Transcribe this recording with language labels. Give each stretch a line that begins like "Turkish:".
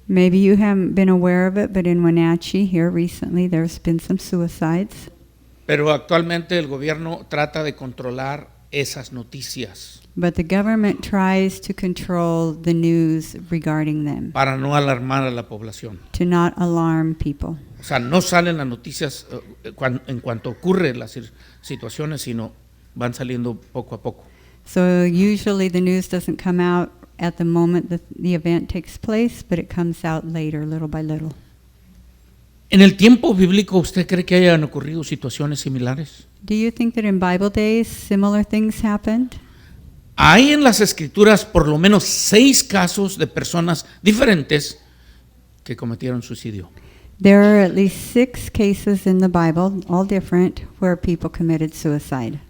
English: Maybe you haven't been aware of it, but in Wenatchee here recently there's been some suicides.
Spanish: Pero actualmente el gobierno trata de controlar esas noticias
English: But the government tries to control the news regarding them,
Spanish: para no alarmar a la población.
English: to not alarm people.
Spanish: O sea, no salen las noticias en cuanto ocurren las situaciones, sino van saliendo poco a poco.
English: So usually the news doesn't come out at the moment that the event takes place, but it comes out later, little by little.
Spanish: ¿En el tiempo bíblico usted cree que hayan ocurrido situaciones similares?
English: Do you think that in Bible days similar things happened?
Spanish: Hay en las escrituras por lo menos 6 casos de personas diferentes que cometieron suicidio.
English: There are at least 6 cases in the Bible, all different, where people committed suicide.